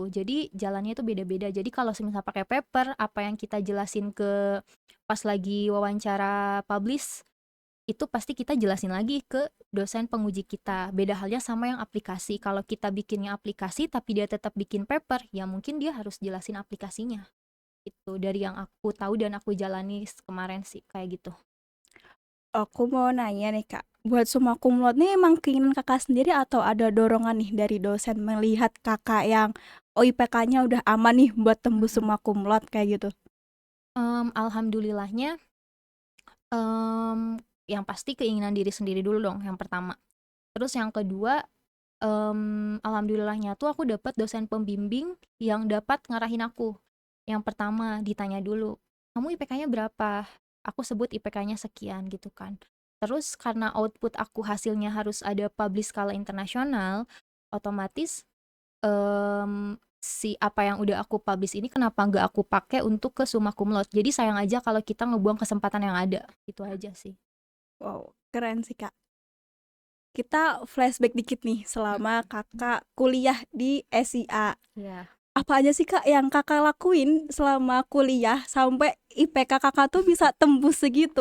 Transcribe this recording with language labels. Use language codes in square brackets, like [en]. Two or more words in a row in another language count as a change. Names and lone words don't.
[id] Jadi jalannya itu beda-beda. Jadi kalau semisal pakai paper, apa yang kita jelasin ke pas lagi wawancara publish, itu pasti kita jelasin lagi ke dosen penguji kita. Beda halnya sama yang aplikasi. Kalau kita bikinnya aplikasi tapi dia tetap bikin paper, ya mungkin dia harus jelasin aplikasinya. Itu dari yang aku tahu dan aku jalani kemarin sih kayak gitu. Aku mau nanya nih, Kak, buat [la] summa cum laude [id] nih emang keinginan Kakak sendiri atau ada dorongan nih dari dosen melihat Kakak yang, oh IPK-nya udah aman nih buat tembus Mhm. [la] summa cum laude [id] kayak gitu? Alhamdulillahnya, yang pasti keinginan diri sendiri dulu dong yang pertama. Terus yang kedua, alhamdulillahnya tuh aku dapat dosen pembimbing yang dapat ngarahin aku. Yang pertama ditanya dulu, "Kamu IPK-nya berapa?" Aku sebut IPK-nya sekian gitu kan. Terus karena output aku hasilnya harus ada publish skala internasional, otomatis, si apa yang udah aku publish ini kenapa nggak aku pakai untuk ke [la] summa cum laude. [id] Jadi sayang aja kalau kita ngebuang kesempatan yang ada, itu aja sih. Wow, keren sih, Kak. Kita flashback dikit nih selama Mhm, Kakak kuliah di SIA. iya. Apa aja sih, Kak, yang Kakak lakuin selama kuliah sampai IPK Kakak tuh bisa tembus segitu?